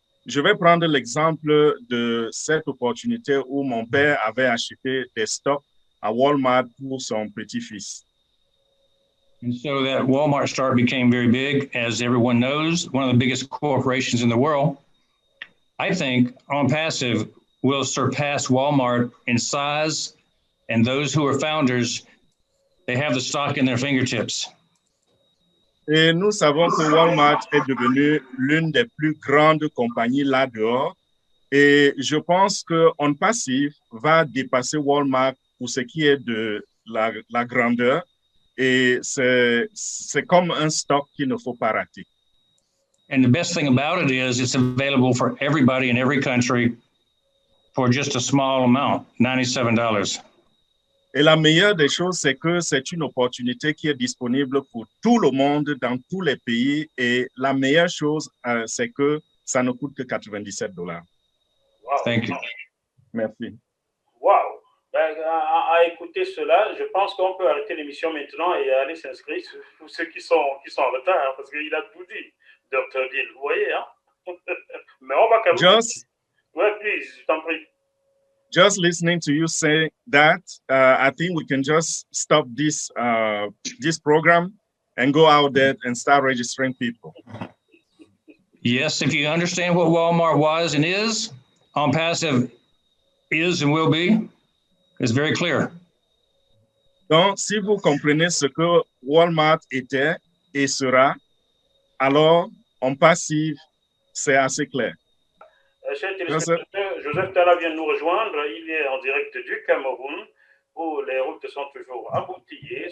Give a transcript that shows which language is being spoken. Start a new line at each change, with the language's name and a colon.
French: Je vais prendre l'exemple de cette opportunité où mon père avait acheté des stocks à Walmart pour son petit-fils.
English: And so that Walmart stock became very big, as everyone knows, one of the biggest corporations in the world. I think On Passive will surpass Walmart in size, and those who are founders, they have the stock in their fingertips.
French: Et nous savons que Walmart est devenu l'une des plus grandes compagnies là dehors. Et je pense que On Passive va dépasser Walmart pour ce qui est de la grandeur. Et c'est comme un stock qu'il ne faut pas rater.
English: And the best thing about it is it's available for everybody in every country for just a small amount, $97.
French: Et la meilleure des choses, c'est que c'est une opportunité qui est disponible pour tout le monde, dans tous les pays. Et la meilleure chose, c'est que ça ne coûte que $97.
English: Wow. Thank you.
French: Merci.
English: Wow.
French: Ben, à écouter cela, je pense qu'on peut arrêter l'émission maintenant et aller s'inscrire pour ceux qui sont en retard, parce qu'il a tout dit, Dr. Bill. Vous voyez, hein? Mais on va quand même...
English: Just,
French: ouais, please, je t'en prie.
English: Just listening to you say that, I think we can just stop this program and go out there and start registering people. Yes, if you understand what Walmart was and is, On Passive is and will be, it's very clear.
French: Donc, si vous comprenez ce que Walmart était et sera, alors On Passive C'est assez clair. Cher téléspectateur, Joseph Tala vient de nous rejoindre. Il est en direct du Cameroun où les routes sont toujours embouteillées.